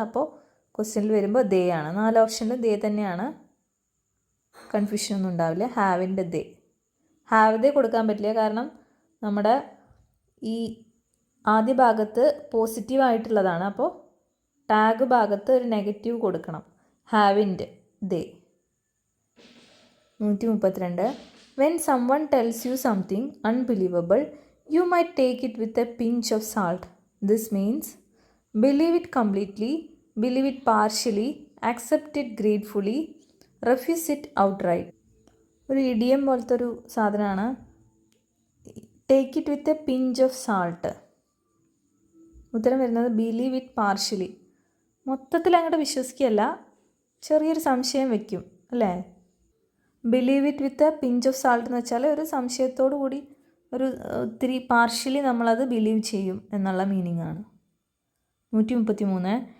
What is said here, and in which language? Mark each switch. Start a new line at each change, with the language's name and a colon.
Malayalam: അപ്പോൾ ക്വസ്റ്റ്യനിൽ വരുമ്പോൾ ദേ ആണ്. 4 ഓപ്ഷനിൽ ദേ തന്നെയാണ്. കൺഫ്യൂഷൻ ഒന്നും ഉണ്ടാവില്ല.
English: Haven't they. Have they
Malayalam: കൊടുക്കാൻ പറ്റില്ല, കാരണം നമ്മുടെ ഈ ആദ്യ ഭാഗത്ത് പോസിറ്റീവ് ആയിട്ടുള്ളതാണ്. അപ്പോൾ ടാഗ് ഭാഗത്ത് ഒരു നെഗറ്റീവ് കൊടുക്കണം.
English: Haven't they. 132. When someone tells you something unbelievable, you might take it with a pinch of salt. This means believe it completely, believe it partially, accept it gratefully, refuse it outright.
Malayalam: ഒരു idiom പോലത്തെ ഒരു സാധനമാണ്
English: Take it with a pinch of salt.
Malayalam: ഉത്തരം വരുന്നത്
English: Believe it partially.
Malayalam: മൊത്തത്തിൽ അങ്ങോട്ട് വിശ്വസിക്കുകയല്ല, ചെറിയൊരു സംശയം വയ്ക്കും അല്ലേ.
English: believe it with a pinch of salt
Malayalam: എന്ന് വെച്ചാൽ ഒരു സംശയത്തോടു കൂടി ഒരു ഒത്തിരി പാർഷ്യലി നമ്മളത് ബിലീവ് ചെയ്യും എന്നുള്ള മീനിങ് ആണ്. 133.